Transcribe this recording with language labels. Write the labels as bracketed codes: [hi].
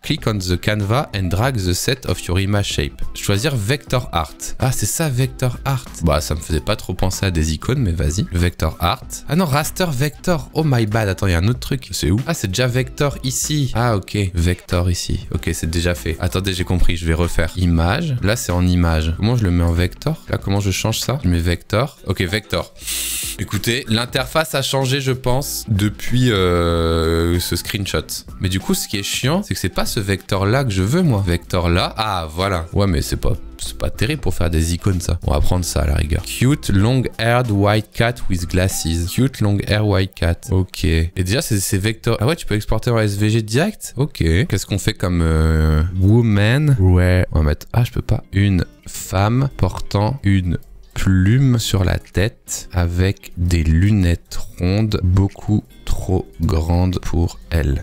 [en] Click on the canvas and drag the set of your image shape. [fr] Choisir vector art. Ah, c'est ça, vector art. Bah, ça me faisait pas trop penser à des icônes, mais vas-y. Le vector art. Ah non, raster vector. [en] Oh my bad. [fr] Attends, il y a un autre truc. C'est où? Ah, c'est déjà vector ici. Ah, ok. Vector ici. Ok, c'est déjà fait. Attendez, j'ai compris. Je vais refaire. Image. Là, c'est en image. Comment je le mets en vector? Là, comment je change ça? Je mets vector. Ok, vector. Écoutez, l'interface a changé, je pense, depuis ce screenshot. Mais du coup, ce qui est chiant, c'est que c'est pas ce vecteur-là que je veux, moi. Vecteur-là. Ah, voilà. Ouais, mais c'est pas terrible pour faire des icônes, ça. On va prendre ça, à la rigueur. [en] Cute long-haired white cat with glasses. Cute long-haired white cat. Ok. [fr] Et déjà, c'est vecteur... Ah ouais, tu peux exporter en SVG direct? Ok. Qu'est-ce qu'on fait comme woman? Ouais. On va mettre... Ah, je peux pas. Une femme portant une plume sur la tête avec des lunettes rondes beaucoup trop grandes pour elle.